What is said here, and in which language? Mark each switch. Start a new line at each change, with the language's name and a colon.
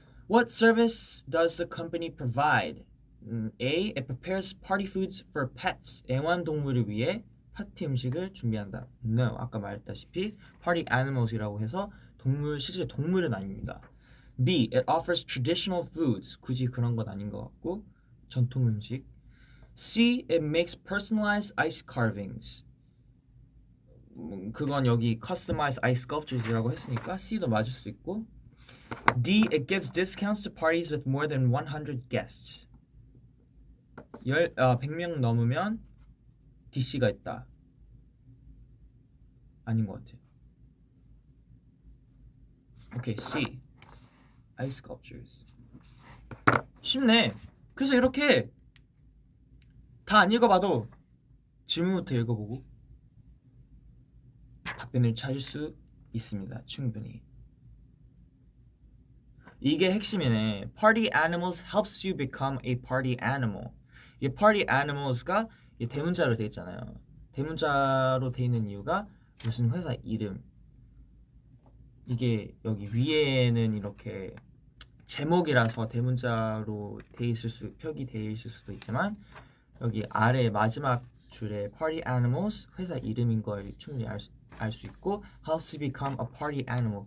English: What service does the company provide? A. It prepares party foods for pets.
Korean: 애완동물을 위해 파티 음식을 준비한다.
English: No.
Korean: 아까 말했다시피 party animals이라고 해서 실제 동물은 아닙니다.
English: B. It offers traditional foods.
Korean: 굳이 그런 건 아닌 것 같고 전통 음식.
English: C. It makes personalized ice carvings.
Korean: 그건 여기
English: customized ice sculptures
Korean: 이라고 했으니까 C도 맞을 수 있고.
English: D. It gives discounts to parties with more than 100 guests.
Korean: 100명 넘으면 DC가 있다. 아닌 것 같아요. 오케이, C.
English: ice sculptures.
Korean: 쉽네. 그래서 이렇게 다 안 읽어봐도 질문부터 읽어보고 답변을 찾을 수 있습니다. 충분히. 이게 핵심이네.
English: Party animals helps you become a party animal.
Korean: 이게 party animals가 대문자로 돼 있잖아요. 대문자로 돼 있는 이유가 무슨 회사 이름. 이게 여기 위에는 이렇게 제목이라서 대문자로 표기 돼 있을 수도 있지만 여기 아래 마지막 줄에 party animals 회사 이름인 걸 충분히 알 수 있고,
English: helps you become a party animal.